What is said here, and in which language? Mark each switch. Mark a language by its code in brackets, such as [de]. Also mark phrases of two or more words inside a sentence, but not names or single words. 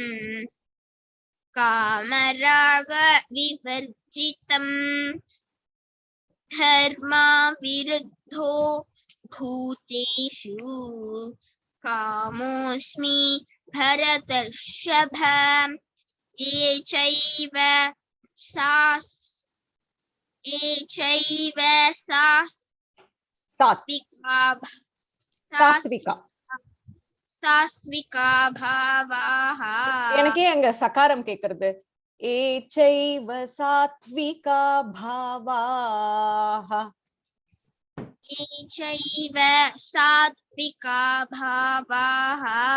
[sa] कामराग विवर्जितम् धर्म विरुद्धो भूतेषु कामोऽस्मि भरतर्षभ ये चैव Satvika. सात्त्विका भावाः. [ta] எனக்கே அங்க சகாரம் கேக்குறது. [sa] ये चैव सात्त्विका भावाः. ये चैव सात्त्विका भावाः.